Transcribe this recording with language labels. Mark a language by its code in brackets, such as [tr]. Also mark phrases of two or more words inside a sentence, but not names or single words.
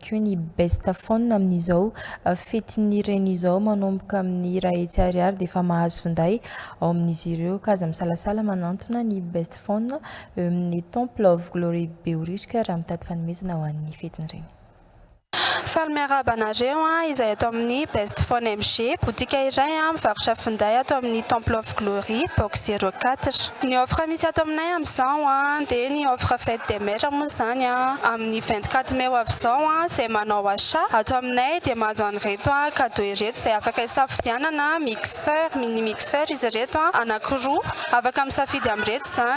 [mg] koa ny best phone amin'izao fetin'ny reny izao manomboka amin'ny ray hetsy ariary dia efa mahazo finday ao amin'izy ireo ka aza misalasala manantona ny best phone amin'ny Temple of Glory Beoririka raha mitady fanomezana ho an'ny fetin'ny reny. Faly miarabanareo izay ato amin'ny Best Phone MG, botika iray mivarotra finday ato amin'ny Temple of Glory, box 04. Ny offre misy ato aminay amin'izao dia ny offre [fr] fête des mères [mg] moa zany amin'ny 24 mai avy izao izay manao achat ato aminay dia mahazo an'ireto cadeau ireto izay afaka hisafidianana mixeur, mini mixeur izy ireto anankiroa afaka misafidy amin'ireto zany.